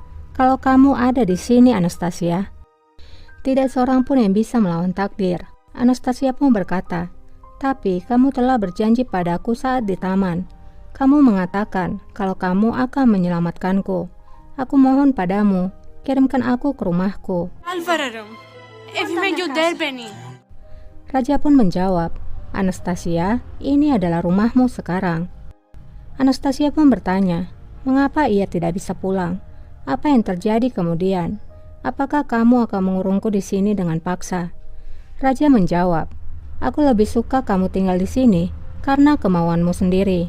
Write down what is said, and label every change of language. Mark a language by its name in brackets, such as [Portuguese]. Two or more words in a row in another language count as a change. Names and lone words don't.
[Indonesian] Kalau kamu ada di sini, Anastasia." Tidak seorang pun yang bisa melawan takdir. Anastasia pun berkata, "Tapi kamu telah berjanji padaku saat di taman. Kamu mengatakan kalau kamu akan menyelamatkanku. Aku mohon padamu, kirimkan aku ke rumahku." [Turkish] Yalvarırım. Evime gönder beni. [Indonesian] Raja pun menjawab, "Anastasia, ini adalah rumahmu sekarang." Anastasia pun bertanya, mengapa ia tidak bisa pulang? Apa yang terjadi kemudian? Apakah kamu akan mengurungku di sini dengan paksa? Raja menjawab, "Aku lebih suka kamu tinggal di sini karena kemauanmu sendiri."